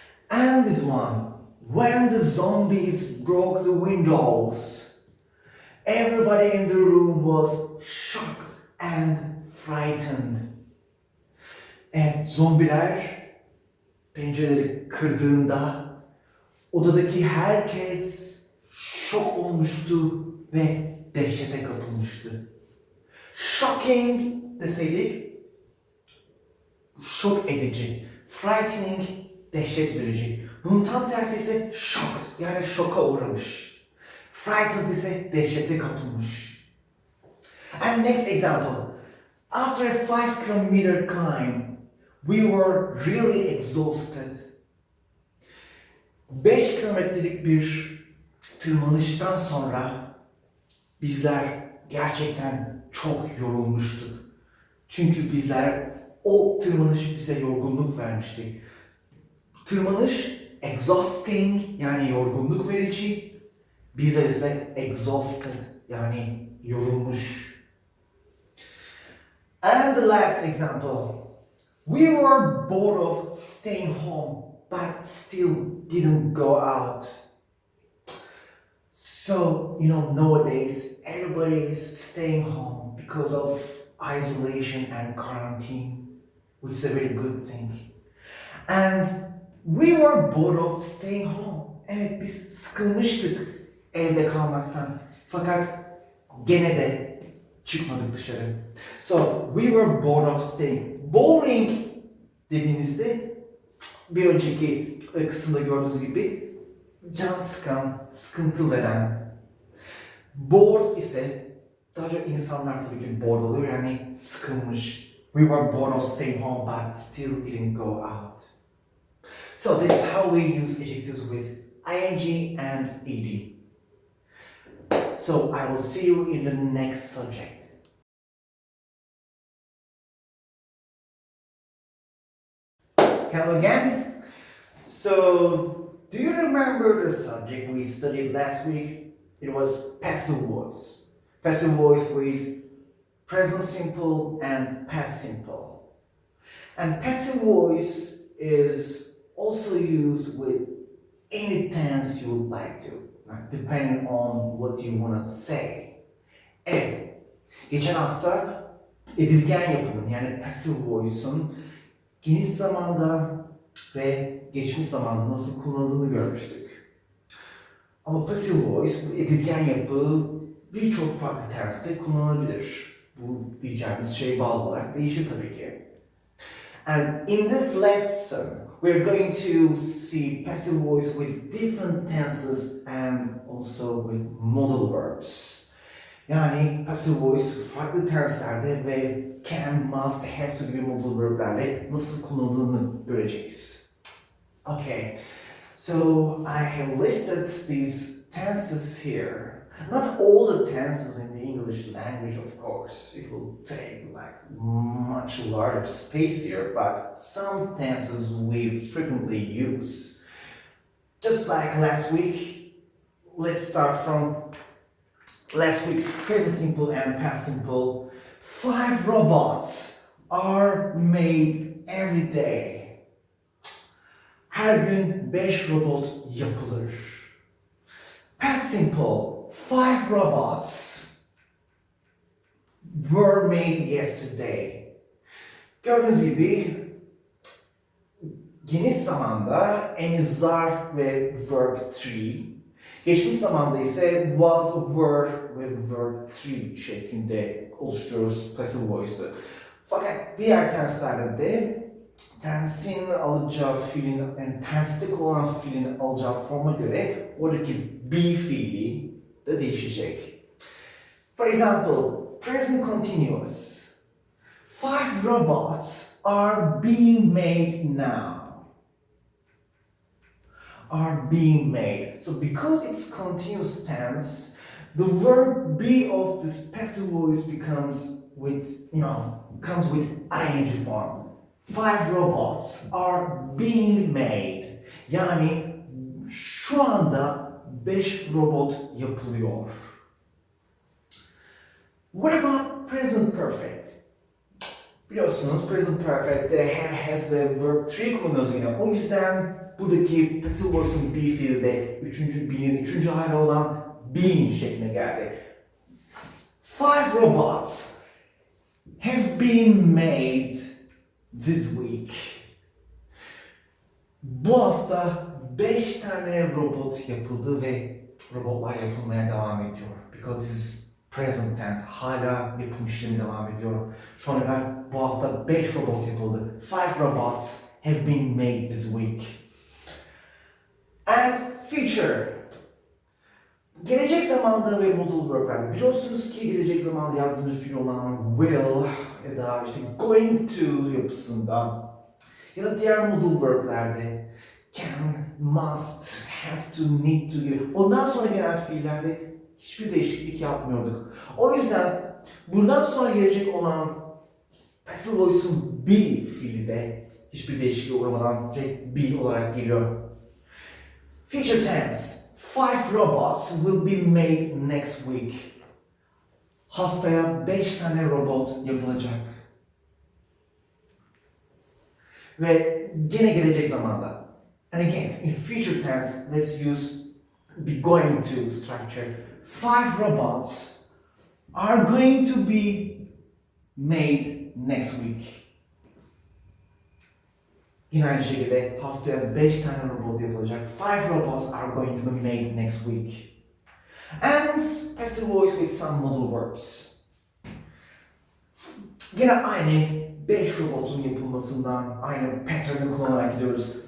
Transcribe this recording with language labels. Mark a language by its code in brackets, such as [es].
[en] And this one, when the zombies broke the windows, everybody in the room was shocked and frightened. [tr] Evet, zombiler pencereleri kırdığında odadaki herkes şok olmuştu ve dehşete kapılmıştı. Shocking deseydik, şok edici. Frightening, dehşet verici. Bunun tam tersi ise shocked, yani şoka uğramış. Frightened ise dehşete kapılmış. [en] And next example. After a 5-kilometer climb, we were really exhausted. [tr] 5 kilometrelik bir tırmanıştan sonra bizler gerçekten çok yorulmuştuk. Çünkü bizler o tırmanış bize yorgunluk vermişti. Tırmanış exhausting, yani yorgunluk verici. Bizler ise exhausted, yani yorulmuş. [en] And the last example. We were bored of staying home, but still didn't go out. So, nowadays, everybody is staying home because of isolation and quarantine, which is a very good thing. And we were bored of staying home. [tr] Evet, biz sıkılmıştık evde kalmaktan. Fakat gene de çıkmadık dışarı. [en] So, we were bored of staying. [tr] Boring dediğimizde bir önceki kısımda gördüğünüz gibi can sıkan, sıkıntı veren. Bored ise daha çok insanlar tabii ki bored oluyor, yani sıkılmış. [en] We were bored of staying home but still didn't go out. So this is how we use adjectives with ing and ed. So I will see you in the next subject. Hello again. So, do you remember the subject we studied last week? It was passive voice. Passive voice with present simple and past simple. And passive voice is also used with any tense you would like to, depending on what you want to say. [tr] Evet, geçen hafta edilgen yapımın yani passive voice'un geniş zamanda ve geçmiş zamanda nasıl kullanıldığını görmüştük. Ama passive voice, bu edilgen yapı birçok farklı tenste kullanılabilir. Bu diyeceğimiz şey bağlı olarak değişir tabii ki. [en] And in this lesson, we're going to see passive voice with different tenses and also with modal verbs. [tr] Yani passive voice farklı tenslerde ve can, must, have to gibi modal verb'lerle nasıl kullanıldığını göreceğiz. [en] Okay, so I have listed these tenses here. Not all the tenses in the English language, of course. It will take like much larger space here, but some tenses we frequently use. Just like last week, let's start from last week's present simple and past simple. 5 robots are made every day. [tr] Her gün 5 robot yapılır. Past simple. [en] 5 robots were made yesterday. [tr] Gördüğünüz gibi geniş zamanda is are ve verb 3. Geçmiş zamanda ise was, were ve verb 3 şeklinde oluşturuyoruz passive voice'ı. Fakat diğer tenslerde de tensin alacağı fiilin, yani tenste kullanılan fiilin alacağı forma göre oradaki be fiili de değişecek. [en] For example, present continuous. 5 robots are being made now. Are being made. So because it's continuous tense, the verb be of this passive voice becomes with, comes with ing form. 5 robots are being made. [tr] Yani şu anda 5 robot yapılıyor. [en] What about present perfect? [tr] Biliyorsunuz present perfect'te have, has ve verb 3 kullanıyoruz yine. O yüzden buradaki passive voice'un be fiili de üçüncü hali olan being şekline geldi. [en] 5 robots have been made this week. [tr] Bu hafta 5 tane robot yapıldı ve robotlar yapılmaya devam ediyor. [en] Because this is present tense. [tr] Hala yapım işlemi devam ediyor. Şu ana kadar bu hafta 5 robot yapıldı. [en] 5 robots have been made this week. And future. [tr] Gelecek zamanda ve modal verb'ler. Biliyorsunuz ki gelecek zamanda yardımcı fiil olan will ya da işte going to yapısında ya da diğer modal verb'lerde can, must, have to, need to gibi ondan sonra gelen fiillerde hiçbir değişiklik yapmıyorduk. O yüzden buradan sonra gelecek olan passive voice'un be fiili de hiçbir değişikliğe uğramadan direkt be olarak geliyor. [en] Future tense. 5 robots will be made next week. [tr] Haftaya 5 tane robot yapılacak. Ve gene gelecek zamanda. [en] And again, in future tense, let's use be going to structure. 5 robots are going to be made next week. [tr] Yine aynı şekilde haftaya 5 tane robot yapılacak. [en] 5 robots are going to be made next week. And passive voice with some modal verbs. [tr] Yine aynı 5 robotun yapılmasından aynı pattern'ı kullanarak gidiyoruz.